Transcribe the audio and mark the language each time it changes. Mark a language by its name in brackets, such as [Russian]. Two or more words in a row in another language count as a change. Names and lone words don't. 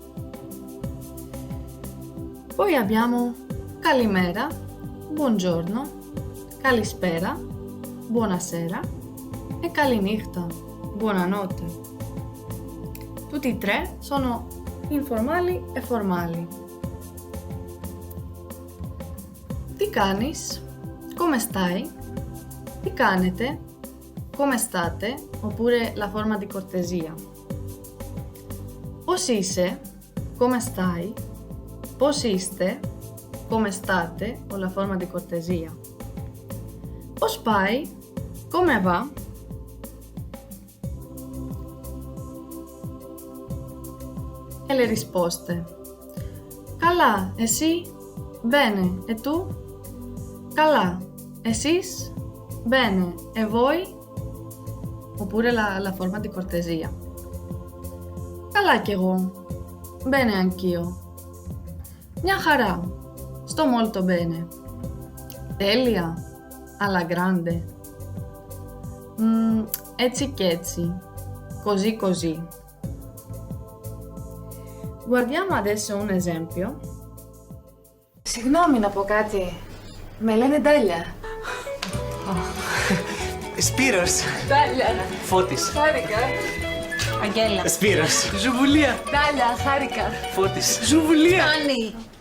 [Italian] Poi abbiamo καλημέρα, buongiorno, καλησπέρα, buonasera e καληνύχτα, buonanotte. Tutti e tre sono informali e formali. [Greek] Τι κάνεις, [Italian] come stai, [Greek] τι κάνετε, [Italian] come state, oppure la forma di cortesia. [Greek] Πώς είσαι, [Italian] come stai, [Greek] πώς είστε, [Italian] come state, o la forma di cortesia. [Greek] Πώς πάει, [Italian] come va. E le risposte. [Greek] Καλά, εσύ, [Italian] bene, e tu? [Greek] Καλά, εσείς, [Italian] bene, e voi? Oppure la forma di cortesia. [Greek] Καλά κι εγώ, [Italian] bene anch'io. [Greek] Μια χαρά, [Italian] sto molto bene. Τέλεια, alla grande. [Greek] Έτσι κι έτσι, [Italian] così così. Guardiamo adesso un esempio. [Greek] Συγγνώμη να πω κάτι. Με λένε Ντάλια. Σπύρος. Ντάλια. Φώτης. Χάρηκα. Αγγέλα. Σπύρος. Ζουβουλία. Ντάλια, χάρηκα. Φώτης. Ζουβουλία. Άννη.